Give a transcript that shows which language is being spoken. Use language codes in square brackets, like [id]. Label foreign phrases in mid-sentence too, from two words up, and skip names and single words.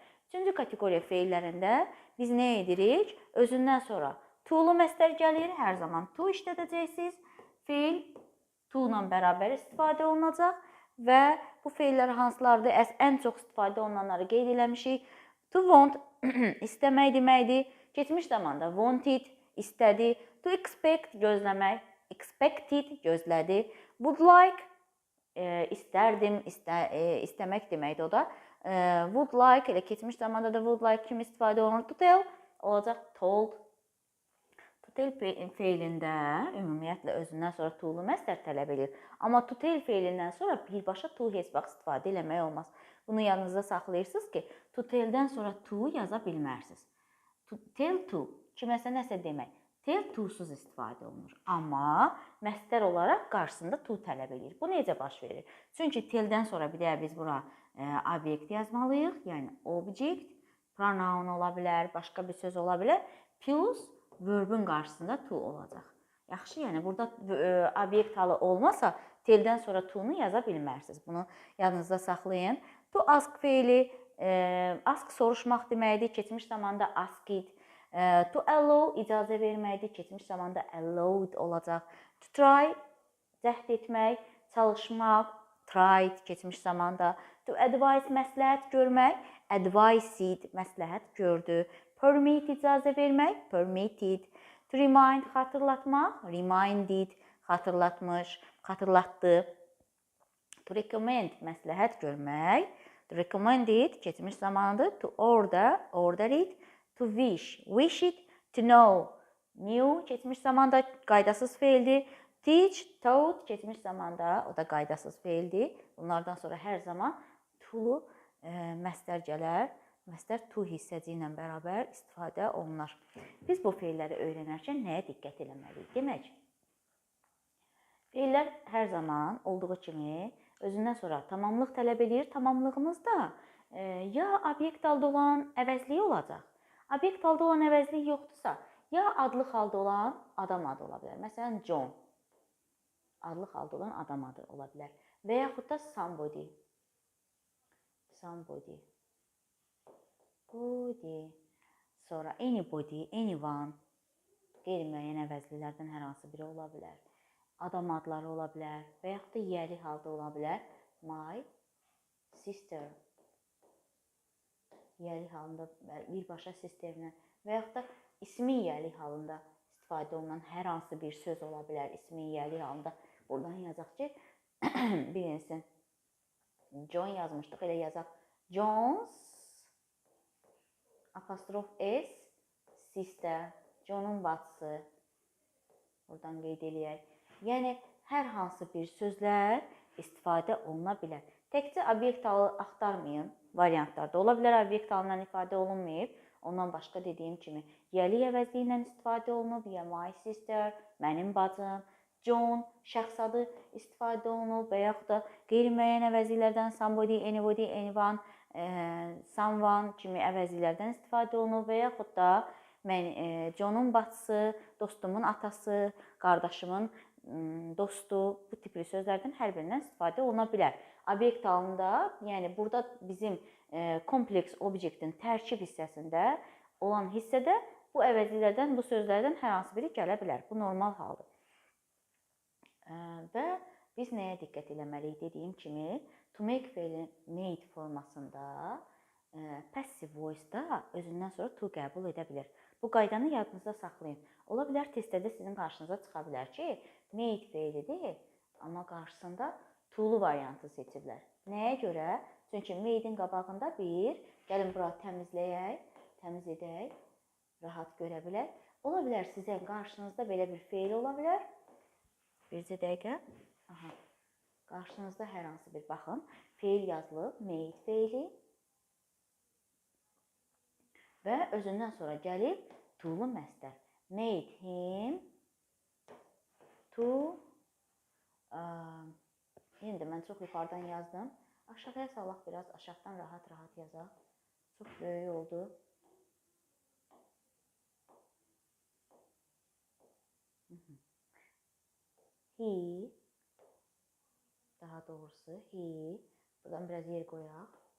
[az] Üçüncü kateqoriya fe'llərində biz nə edirik? Özündən sonra to'lu məsdər gəlir, hər zaman to işlədəcəksiniz. Fe'l to ilə bərabər istifadə olunacaq və bu fe'llər hansılardır? Ən çox istifadə olunanları qeyd eləmişik. [en] To want, [az] istəmək deməkdir. Keçmiş zamanda wanted, istədi. [en] To expect, [az] gözləmək, expected, gözlədi. [en] Would like, [az] istərdim, istəmək deməkdir o da. [en] Would like, [az] elə keçmiş zamanda da [en] would like [az] kimi istifadə olunur. [en] To tell, olacaq told. To tell [az] fe'lində ümumiyyətlə özündən sonra to'lu məsdər tələb edir. Amma [en] to tell [az] fe'lindən sonra birbaşa to heç vaxt istifadə eləmək olmaz. Bunu yanınızda saxlayırsınız ki, [en] to tell- [az] dən sonra to yaza bilmərsiniz. [en] To tell to, [az] kiməsə nəsə demək. Tell to'suz istifadə olunur. Amma məsdər olaraq qarşısında to tələb edir. Bu necə baş verir? Çünki tell-dən sonra bir də biz bura obyekt yazmalıyıq. Yəni [en] object, pronoun [az] ola bilər, başqa bir söz ola bilər. Plus verbin qarşısında to olacaq. Yaxşı, yəni burada obyekt halı olmasa, tell-dən sonra to-nu yaza bilmərsiniz. Bunu yanınızda saxlayın. [en] To ask [az] fe'li, ask soruşmaq deməkdir, keçmiş zamanda asked. [en] To allow, [az] icazə verməkdir, keçmiş zamanda allowed olacaq. [en] To try, [az] cəhd etmək, çalışmaq, tried, keçmiş zamanda. [en] To advise, [az] məsləhət görmək, advised, məsləhət gördü. Permit, icazə vermək, [en] permitted. To remind, [az] xatırlatmaq, reminded, xatırlatmış, xatırlatdı. [en] To recommend, [az] məsləhət görmək. [en] To recommend it, [az] keçmiş zamanıdır. [en] To order, order it. To wish, wish it. To know, knew, [az] keçmiş zamanda qaydasız fe'ldir. [en] Teach, taught, [az] keçmiş zamanda o da qaydasız fe'ldir. Bunlardan sonra hər zaman to'lu məsdər gələr. Məsdər to hissəci ilə bərabər istifadə olunar. Biz bu fe'lləri öyrənərkən nəyə diqqət eləməliyik? Demək, fe'llər hər zaman olduğu kimi özündən sonra tamamlıq tələb edir. Tamamlığımızda ya obyekt halda olan əvəzliyi olacaq. Obyekt halda olan əvəzliyi yoxdursa, ya adlıq halda olan adam adı ola bilər. Məsələn, John. Adlıq halda olan adam adı ola bilər. Və yaxud da somebody. Somebody. [en] Body. Sonra anybody, anyone. [az] Qeyri-müəyyən əvəzlilərdən hər hansı biri ola bilər. Adam adları ola bilər və yaxud da yiyəli halda ola bilər. [en] My sister. [az] Yiyəli halında birbaşa sisterlə və yaxud da ismi yiyəli halında istifadə olunan hər hansı bir söz ola bilər. İsmi yiyəli halında buradan yazaq ki, bilinsin. John yazmışdıq, elə yazaq. John's apostrof S sister. John'un bacısı. Buradan qeyd eləyək. Yəni, hər hansı bir sözlər istifadə oluna bilər. Təkcə obyekt halı axtarmayın variantlarda. Ola bilər obyekt halından ifadə olunmayıb. Ondan başqa dediyim kimi yəli əvəzliyi ilə istifadə olunub. [en] Ya my sister, [az] mənim bacım, John şəxs adı istifadə olunub və yaxud da qeyri-müəyyən əvəzliklərdən [en] somebody, anybody, anyone, someone [az] kimi əvəzliklərdən istifadə olunub və yaxud da John'un bacısı, dostumun atası, qardaşımın dostu, bu tipli sözlərdən hər birindən istifadə oluna bilər. Obyekt halında, yəni burada bizim kompleks obyektin tərkib hissəsində olan hissədə bu əvəzliklərdən, bu sözlərdən hər hansı biri gələ bilər. Bu normal haldır. Və biz nəyə diqqət eləməliyik? Dediyim kimi, [en] to make [az] feili made formasında [en] passive voice- [az] da özündən sonra to qəbul edə bilər. Bu qaydanı yadınızda saxlayın. Ola bilər testdə sizin qarşınıza çıxa bilər ki, made feilidir, amma qarşısında to-lu variantı seçiblər. Nəyə görə? Çünki made-in qabağında gəlin bura təmizləyək, təmiz edək, rahat görə bilək. Ola bilər sizin qarşınızda belə bir feil ola bilər. Bircə dəqiqə. Qarşınızda hər hansı bir, baxın, feil yazılıb, made feili və özündən sonra gəlib to-lu məzdər. [en] Made him to, [az] yenə də mən çox yuxarıdan yazdım. Aşağıya salaq biraz, aşağıdan rahat-rahat yazaq. Çox böyük oldu. He, daha doğrusu he, buradan biraz yer qoyaq.